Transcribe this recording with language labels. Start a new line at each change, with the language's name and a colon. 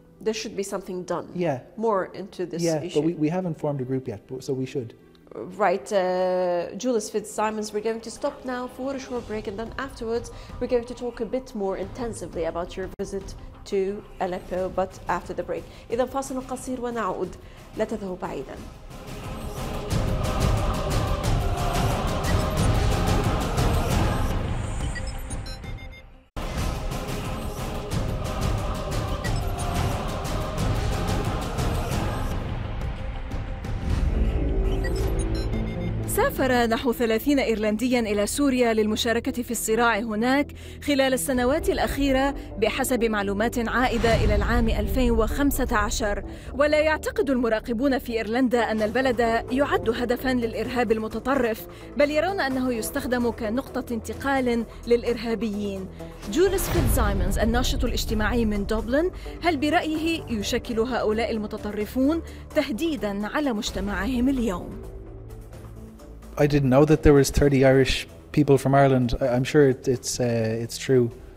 English: There should be something done. Yeah. More into this issue. Yeah, but we haven't formed a group yet, so we should. Right, Joolis Fitz-Simons, we're going to stop now for a short break, and then afterwards we're going to talk a bit more intensively about your visit to Aleppo, but after the break.
Arabic: إذا فاصل قصير ونعود، لا تذهبوا بعيدا. سافر نحو 30 إيرلندياً إلى سوريا للمشاركة في الصراع هناك خلال السنوات الأخيرة بحسب معلومات عائدة إلى العام 2015. ولا يعتقد المراقبون في إيرلندا أن البلد يعد هدفاً للإرهاب المتطرف، بل يرون أنه يستخدم كنقطة انتقال للإرهابيين. جوليس فيتسايمونز الناشط الاجتماعي من دبلن، هل برأيه يشكل هؤلاء المتطرفون تهديداً على مجتمعهم اليوم؟
English: I didn't know that there was 30 Irish people from Ireland. I'm sure it's true.